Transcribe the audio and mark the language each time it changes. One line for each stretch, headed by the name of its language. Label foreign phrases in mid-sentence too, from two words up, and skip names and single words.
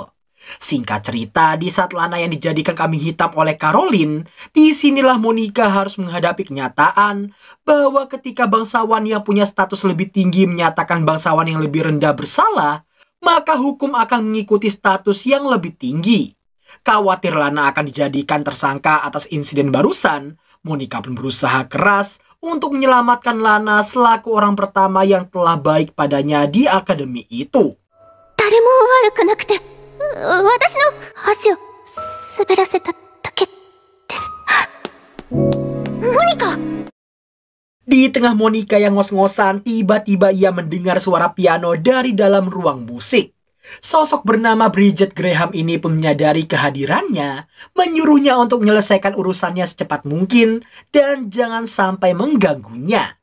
Indonesian: Singkat cerita, di saat Lana yang dijadikan kambing hitam oleh Caroline, disinilah Monica harus menghadapi kenyataan bahwa ketika bangsawan yang punya status lebih tinggi menyatakan bangsawan yang lebih rendah bersalah, maka hukum akan mengikuti status yang lebih tinggi. Khawatir Lana akan dijadikan tersangka atas insiden barusan, Monica pun berusaha keras untuk menyelamatkan Lana selaku orang pertama yang telah baik padanya di akademi itu.
Japanese: 誰も悪くなくて、私の足を滑らせただけです。モニカ!
Indonesian: Di tengah Monica yang ngos-ngosan, tiba-tiba ia mendengar suara piano dari dalam ruang musik. Sosok bernama Bridget Graham ini pun menyadari kehadirannya, menyuruhnya untuk menyelesaikan urusannya secepat mungkin dan jangan sampai mengganggunya.